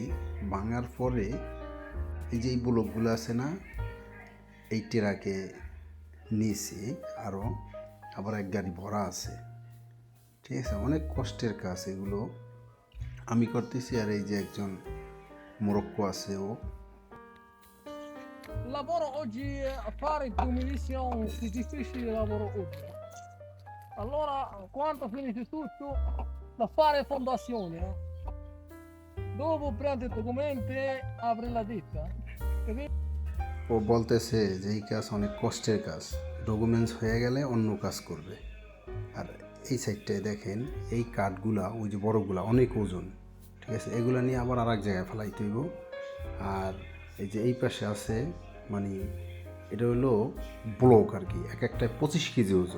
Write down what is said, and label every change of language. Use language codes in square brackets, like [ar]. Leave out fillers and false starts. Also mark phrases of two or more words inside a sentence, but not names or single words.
[bn] ভাঙার পরে এই যে এই ব্লকগুলো আছে না, এই টেরাকে নিয়েছি আরও, আবার এক গাড়ি ভরা আছে। ঠিক আছে, অনেক কষ্টের কাজ এগুলো আমি করতেছি। আর এই যে একজন মোরক্কো আছে, ও [it] Il lavoro oggi a fare il demolition è difficile il lavoro oggi. Allora, quando finisce tutto, da fare fondazione. Dopo prende i documenti, apre la ditta. Capito? [bn] ও বলতেছে যে এই কাজ অনেক কষ্টের কাজ, ডকুমেন্টস হয়ে গেলে অন্য কাজ করবে। আর এই সাইডটায় দেখেন এই কাঠগুলা, ওই যে বড়গুলা অনেক ওজন। ঠিক আছে, এগুলা নিয়ে আবার আর এক জায়গায় ফেলাইতে হইব। আর এই যে এই পাশে আছে, মানে এটা হলো ব্লক আর কি, এক একটায় 25 কেজি ওজন।